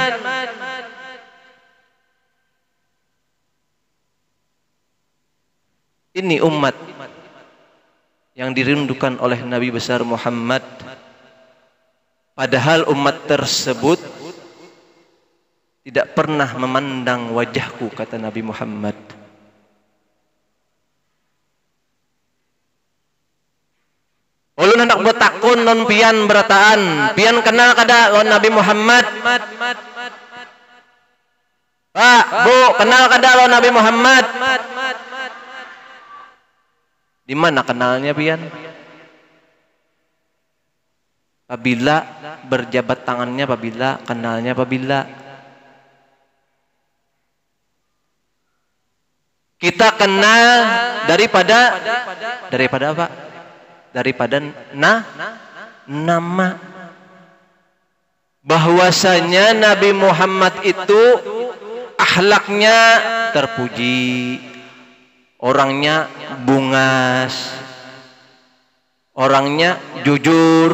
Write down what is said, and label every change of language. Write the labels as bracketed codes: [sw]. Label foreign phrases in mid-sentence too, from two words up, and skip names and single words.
[id] Ini umat yang dirindukan oleh Nabi besar Muhammad. Padahal umat tersebut tidak pernah memandang wajahku, kata Nabi Muhammad. [bjn] Ulun hendak bertakun non pian berataan, pian kenal kada lawan Nabi Muhammad? Pak, Bu, kenal kada lawan Nabi Muhammad? Di mana kenalnya pian? [id] Apabila berjabat tangannya, apabila kenalnya, apabila kita kenal daripada apa? Daripada nama. Bahwasanya Nabi Muhammad itu akhlaknya terpuji, orangnya bungas, orangnya jujur.